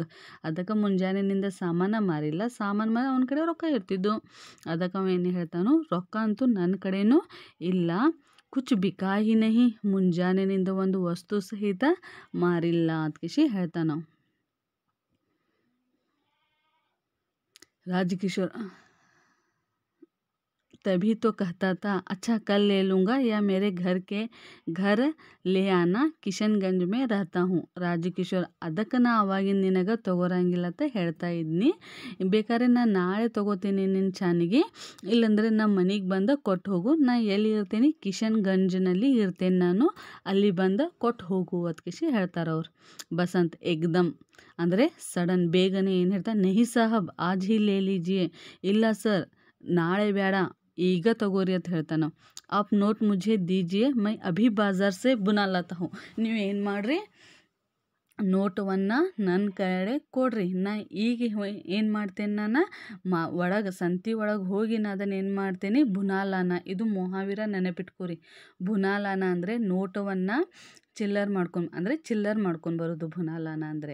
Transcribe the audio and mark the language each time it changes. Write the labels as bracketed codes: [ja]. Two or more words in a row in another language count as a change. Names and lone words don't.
[kn] ಅದಕ್ಕೆ ಮುಂಜಾನೆನಿಂದ ಸಾಮಾನು ಮಾರಿಲ್ಲ, ಸಾಮಾನು ಮಾರಿ ಅವನ ಕಡೆ ರೊಕ್ಕ ಇರ್ತಿದ್ದು. ಅದಕ್ಕೆ ಅವ ಏನು ಹೇಳ್ತಾನೋ, ರೊಕ್ಕ ಅಂತೂ ನನ್ನ ಕಡೆನೂ ಇಲ್ಲ. [hi] कुछ बिका ही नहीं, [kn] ಮುಂಜಾನೆನಿಂದ ಒಂದು ವಸ್ತು ಸಹಿತ ಮಾರಿಲ್ಲ ಅದಕ್ಕೆ ಹೇಳ್ತಾನ. ರಾಜಕಿಶೋರ್, [hi] तभी तो कहता था अच्छा कल ले लूँगा या मेरे घर ले आना, ಕಿಶನ್ಗಂಜ್ ಮೇ रहता हूँ. [kn] ರಾಜಕಿಶೋರ್, ಅದಕ್ಕೆ ನಾ ಅವಾಗಿನ ನಿನಗೆ ತೊಗೋರಂಗಿಲ್ಲ ಅಂತ ಹೇಳ್ತಾ ಇದ್ನಿ. ಬೇಕಾದ್ರೆ ನಾನು ನಾಳೆ ತೊಗೋತೀನಿ ನಿನ್ನ ಚಾನಿಗೆ, ಇಲ್ಲಾಂದರೆ ನಮ್ಮ ಮನೆಗೆ ಬಂದು ಕೊಟ್ಟು ಹೋಗು. ನಾ ಎಲ್ಲಿ ಇರ್ತೀನಿ, ಕಿಶನ್ಗಂಜ್ನಲ್ಲಿ ಇರ್ತೇನೆ ನಾನು, ಅಲ್ಲಿ ಬಂದು ಕೊಟ್ಟು ಹೋಗು ಅದಕ್ಕೆ ಹೇಳ್ತಾರೆ ಅವ್ರು. ಬಸಂತ್ ಏಕ್ದಮ್ ಅಂದರೆ ಸಡನ್, ಬೇಗನೆ ಏನು ಹೇಳ್ತಾರೆ, [hi] नहीं साहब आज ही ले लीजिए, [kn] ಇಲ್ಲ ಸರ್ ನಾಳೆ ಬೇಡ ಈಗ ತಗೋರಿ ಅಂತ ಹೇಳ್ತಾನೆ. [hi] आप नोट ಮುझे दीजिए, मैं अभी बाज़ार से बुना लाता हूँ. [kn] ನೀವು ಏನು ಮಾಡಿರಿ, ನೋಟವನ್ನು ನನ್ನ ಕಡೆ ಕೊಡ್ರಿ, ನಾ ಈಗ ಏನು ಮಾಡ್ತೇನೆ, ನಾನು ಒಳಗೆ ಸಂತಿ ಒಳಗೆ ಹೋಗಿ ನಾ ಅದನ್ನು ಏನು ಮಾಡ್ತೇನೆ, ಬುನಾಲಾನ. ಇದು ಮೊಹಾವಿರ ನೆನಪಿಟ್ಕೋರಿ. ಬುನಾಲಾನ ಅಂದರೆ ನೋಟವನ್ನು ಚಿಲ್ಲರ್ ಮಾಡ್ಕೊಂಡು ಬರೋದು ಬುನಾಲಾನ ಅಂದರೆ.